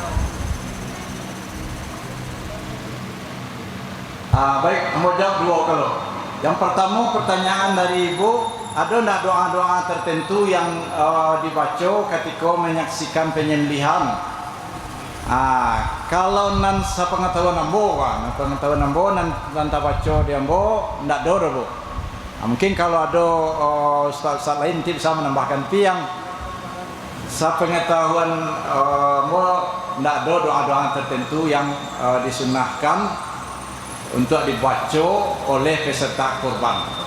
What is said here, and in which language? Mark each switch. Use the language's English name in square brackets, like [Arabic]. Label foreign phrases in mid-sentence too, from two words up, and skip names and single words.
[Indonesian] Baik, mau jawab dua kalau. Yang pertama pertanyaan dari Ibu, ada tidak doa-doa tertentu yang dibaca ketika menyaksikan penyembelihan? [Minangkabau] Kalau nan sepengetahuan ambo, nan tak baca di ambo, [Indonesian] tidak ada Bu. Mungkin kalau ada ustaz lain nanti bisa menambahkan. Tapi yang sepengetahuan ambo, tidak ada doa-doa tertentu yang disunahkan untuk dibaca oleh peserta kurban.